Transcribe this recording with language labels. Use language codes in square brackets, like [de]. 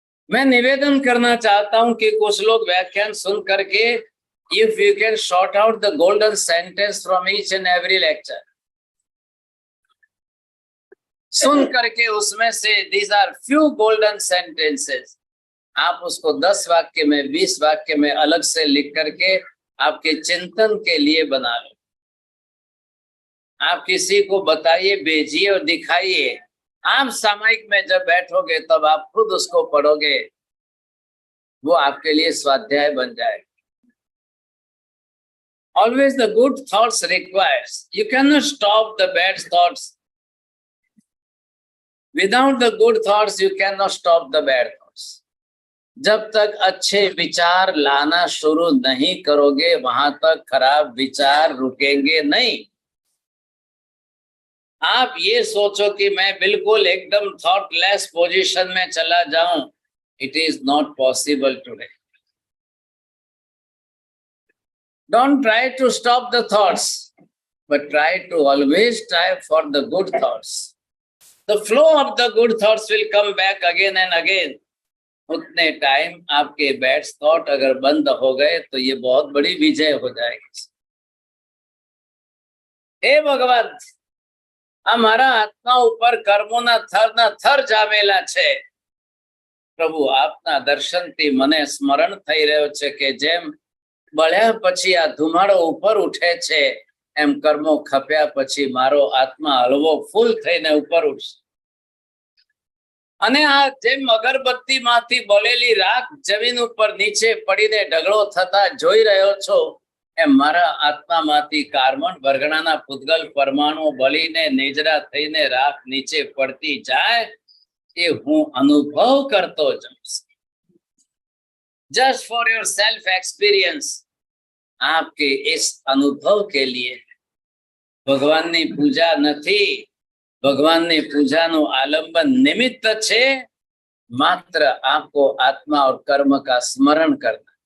[hi] मैं निवेदन करना चाहता हूं कि कुछ लोग व्याख्यान सुन करके [en] if you can short out the golden sentence from each and every lecture, [hi] सुन करके उसमें से [en] these are few golden sentences, [hi] आप उसको 10 वाक्य में 20 वाक्य में अलग से लिख करके आपके चिंतन के लिए बना लो। आप किसी को बताइए, भेजिए और दिखाइए। आप सामयिक में जब बैठोगे तब आप खुद उसको पढ़ोगे, वो आपके लिए स्वाध्याय बन जाएगा। [en] Always the good thoughts requires. You cannot stop the bad thoughts. Without the good thoughts, you cannot stop the bad thoughts. [hi] जब तक अच्छे विचार लाना शुरू नहीं करोगे, वहां तक खराब विचार रुकेंगे नहीं। आप ये सोचो कि मैं बिल्कुल एकदम थॉटलेस पोजीशन में चला जाऊं, [en] It is not possible today. Don't try to stop the thoughts, but try to always strive for the good thoughts. The flow of the good thoughts will come back again and again. [hi] उतने time आपके bad thought अगर बंद हो गए तो ये बहुत बड़ी विजय हो जाएगी। [gu] हे भगवान, हमारा आत्मा ऊपर कर्मोना थर जामेला छे। प्रभु आपना दर्शनથી મને સ્મરણ થઈ રહ્યો છે કે જેમ બળ્યા પછી આ ધુમાડો ઉપર ઉઠે છે એમ કર્મો ખપ્યા પછી મારો આત્મા હળવો ફૂલ થઈને ઉપર ઉઠશે અને આ જેમ અગરબત્તીમાંથી બળેલી રાખ જમીન ઉપર નીચે પડીને ઢગલો થતા જોઈ રહ્યો છો એમ મારા આત્મામાંથી કાર્બન વર્ગણાના પૂતગલ પરમાણુ બળીને નેજરા થઈને રાખ નીચે પડતી જાય ये हूँ अनुभव करतो जाऊं। [en] just for yourself experience, [hi] आपके इस अनुभव के लिए [gu] भगवान ने पूजा नहीं, भगवान ने पूजा नो आलंबन निमित्त छे, [hi] मात्र आपको आत्मा और कर्म का स्मरण करना।